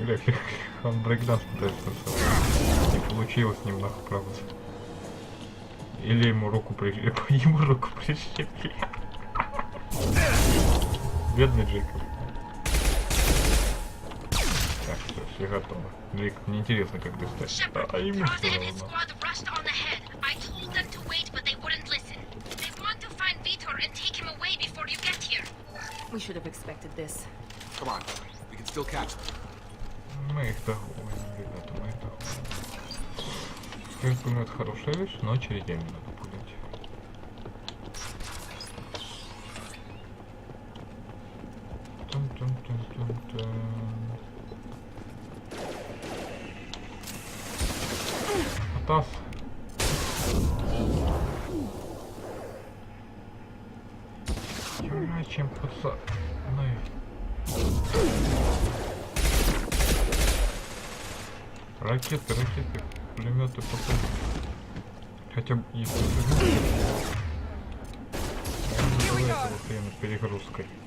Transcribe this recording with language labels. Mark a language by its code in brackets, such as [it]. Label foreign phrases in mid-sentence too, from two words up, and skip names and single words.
[ru] Он брейкданс пытается танцевать. Не получилось немного, правда. Или ему руку прищепили. Бедный Джейкоб. Так, все готово. Джейкоб, мне интересно, как достать. А ему все равно. [en] We should have expected this. Come on, we can still catch them. [ru] Мы их догоним, ребята, мы их догоним. Пулемет хорошая вещь, но очередями надо пулять. Тун-тун-тун-тун-тун. Атас. Чем пацан. Ракеты, пулеметы потом. Хотя бы если этого хрена с перегрузкой.